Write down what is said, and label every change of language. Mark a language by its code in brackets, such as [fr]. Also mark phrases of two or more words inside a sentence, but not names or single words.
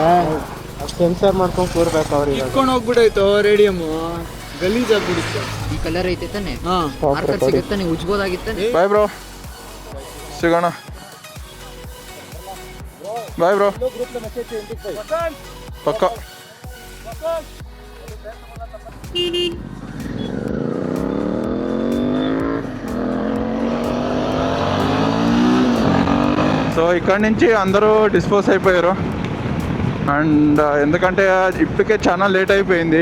[kn] ಸೆನ್ಸರ್ ಮಾಡ್ಕೊಂಡು ಕೂರ್ಬೇಕು ಅವ್ರಿಗೆ. ಇಟ್ಕೊಂಡು ಹೋಗ್ಬಿಟ್ಟೈತೋ ರೇಡಿಯಮ್, ಗಲೀಜಾಗ್ಬಿಡುತ್ತೆ. ಈ ಕಲರ್ ಐತೆ ತಾನೆ, ಹಾಂ ಮಾರ್ಕರ್ ಸಿಗುತ್ತೆ, ನೀವು ಉಜ್ಬೋದಾಗಿತ್ತಾನೆ. [en] bye bro, [kn] ಸಿಗೋಣ. [en] bye bro, [kn] ಪಕ್ಕ. [te] సో ఇక్కడి నుంచి అందరూ డిస్పోజ్ అయిపోయారు. అండ్ ఎందుకంటే ఇప్పటికే చాలా లేట్ అయిపోయింది.